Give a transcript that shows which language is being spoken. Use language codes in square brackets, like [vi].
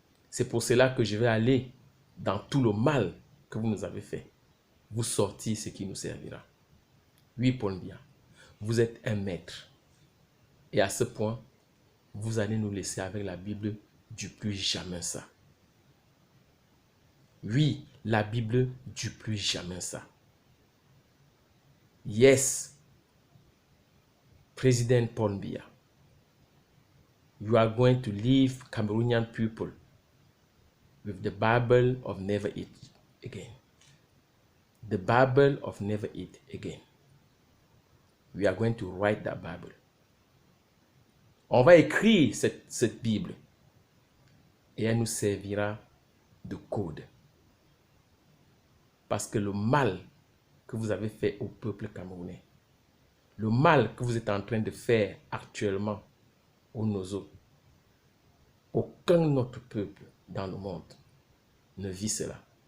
[fr] C'est pour cela que je vais aller dans tout le mal que vous nous avez fait, vous sortir ce qui nous servira. Oui, Paul Biya, vous êtes un maître. Et à ce point, vous allez nous laisser avec la Bible du plus jamais ça. Oui, la Bible du plus jamais ça. [en] Yes, President Paul Biya, you are going to leave Cameroonian people with the Bible of never eat again. The Bible of never eat again. We are going to write that Bible. [fr] On va écrire cette Bible et elle nous servira de code. Parce que le mal que vous avez fait au peuple camerounais, le mal que vous êtes en train de faire actuellement au Nozo, aucun autre peuple dans le monde ne vit cela.